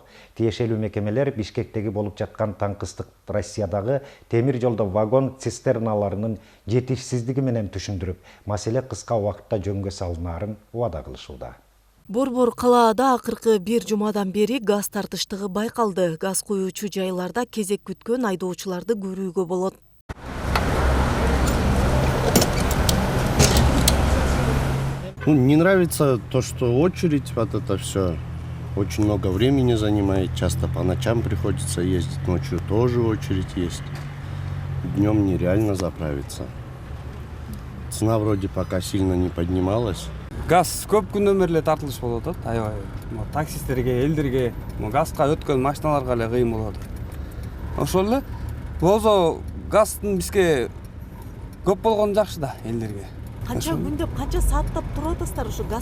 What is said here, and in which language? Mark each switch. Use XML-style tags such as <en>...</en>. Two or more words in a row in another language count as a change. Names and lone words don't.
<ky>Тиешелүү мекемелер Бишкектеги болуп жаткан таңкыстык Россиядагы темир жолдо вагон цистерналарынын жетишсиздиги менен түшүндүрүп, маселе кыска убакытта жөнгө салынаарын убада кылышууда. Борбор калаада акыркы бир жумадан бери газ тартыштыгы байкалды. Газ куюучу жайларда кезек күткөн айдоочуларды көрүүгө болот.</ky> <ru>Не нравится то, что очередь, вот это все очень много времени занимает. Часто по ночам приходится ездить, ночью тоже очередь есть. Днем нереально заправиться. Цена вроде пока сильно не поднималась.</ru> <ky>Газ көп күнөмөр эле тартылыш болуп атат. Аябай таксисттерге, элдерге, газга өткөн машиналарга эле кыйын болуп атат. Ошол эле болсо газдын бизге көп болгону жакшы да элдерге. Канча күндөп, канча сааттап туруп атасыздар ушу газ?</ky>